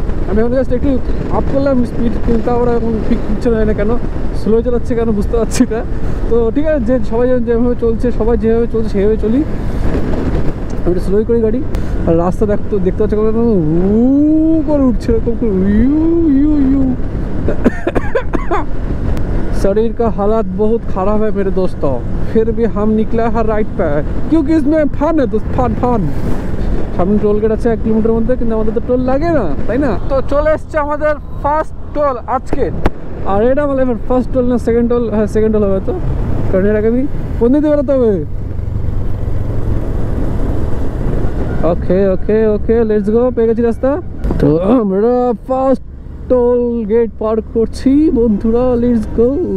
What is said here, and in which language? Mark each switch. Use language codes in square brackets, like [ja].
[bn] আমি এখন জাস্ট একটু আপ করলাম স্পিড, কিন্তু ওরা এখন পিক দিচ্ছে না, জানি না কেন, স্লো চালাচ্ছে কেন বুঝতে পারছি না। তো ঠিক আছে, যে সবাই যেভাবে চলছে, সবাই যেভাবে চলছে সেভাবে চলি, আমি একটু স্লোই করি গাড়ি। আর রাস্তা দেখতে পাচ্ছি উ করে উঠছে, এরকম ইউ ইউ ইউ। [hi] शरीर का हालात बहुत खराब है मेरे दोस्तों, फिर भी हम निकला है राइट पे, क्योंकि इसमें फन है दोस्त, फन फन। [bn] সামনে টোল গেট আছে 1 কিলোমিটার মধ্যে, কিন্তু আমাদের তো টোল লাগে না, তাই না? তো চলে এসছে আমাদের ফার্স্ট টোল আজকে। আর এটা আমাদের ফার্স্ট টোল না সেকেন্ড টোল? হ্যাঁ সেকেন্ড টোল হবে, তো কারণ এর আগে আমি কোন দিকে বেরোতে হবে। ওকে ওকে ওকে লেটস গো, পেয়ে গেছি রাস্তা। তো আমরা ফার্স্ট টোল গেট পার করছি বন্ধুরা, লেটস গো।